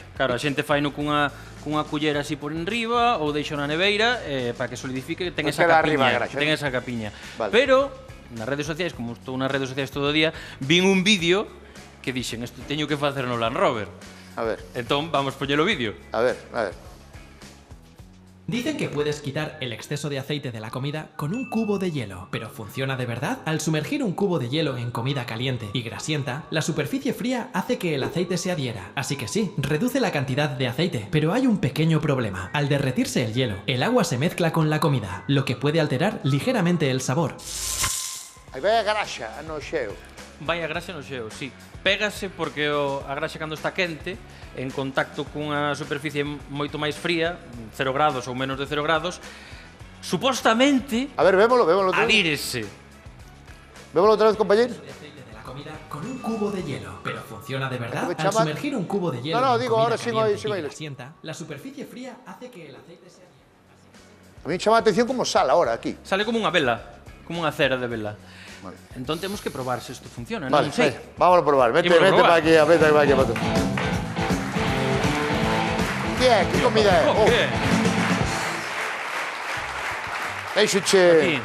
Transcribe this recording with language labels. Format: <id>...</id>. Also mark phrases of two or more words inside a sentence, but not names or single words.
<gl>Claro, a xente faino cunha cullera así por enriba ou deixo na neveira para que solidifique, ten esa capiña. Pero nas redes sociais, como estou nas redes sociais todo o día, vin un vídeo que dixen, isto teño que facer no Land Rover. A ver. Entón, vamos poñer o vídeo. A ver.</gl> <es>Dicen que puedes quitar el exceso de aceite de la comida con un cubo de hielo, pero ¿funciona de verdad? Al sumergir un cubo de hielo en comida caliente y grasienta, la superficie fría hace que el aceite se adhiera. Así que sí, reduce la cantidad de aceite, pero hay un pequeño problema. Al derretirse el hielo, el agua se mezcla con la comida, lo que puede alterar ligeramente el sabor.</es> <gl>Aí vai a graxa no xeo. Vai a graxa no xeo, sí. Pégase porque a graxa cando está quente, en contacto cunha superficie moito máis fría, 0 grados ou menos de 0 grados, supostamente... A ver, vémolo outra vez. Adhírese. Vémolo outra vez, compañeiro.</gl> <es>Con un cubo de hielo, pero ¿funciona de verdad? Al sumergir un cubo de hielo en comida caliente y grasienta, la superficie fría hace que el aceite se adhiera.</es> <gl>A mí me chama a atención como sale ahora aquí. Sale como unha vela, como unha cera de vela. Vale. Entón temos que probar se isto funciona, vale, non sei. Vamos a probar, vete para aquí, vete para aquí. Que é? Que comida é? Oh, que é? Deixoche...</gl>